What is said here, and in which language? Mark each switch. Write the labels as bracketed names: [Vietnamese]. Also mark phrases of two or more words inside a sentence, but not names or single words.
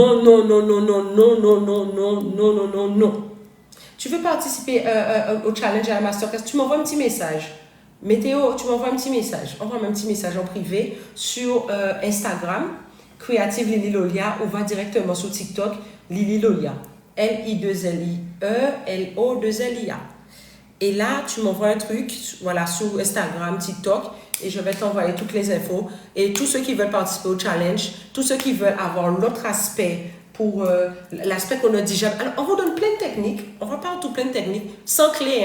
[French] Tu veux participer au challenge à la masterclass? Tu m'envoies un petit message. Météo, tu m'envoies un petit message. Envoie-moi un petit message en privé sur Instagram, Creative Lily Lolia, ou va directement sur TikTok, Lily Lolia. L-I-2-L-I-E-L-O-2-L-I-A. Et là, tu m'envoies un truc, voilà, sur Instagram, TikTok, et je vais t'envoyer toutes les infos. Et tous ceux qui veulent participer au challenge, tous ceux qui veulent avoir l'autre aspect, pour l'aspect qu'on a déjà. Alors, on vous donne plein de techniques, on va parler tout plein de techniques, sans clés.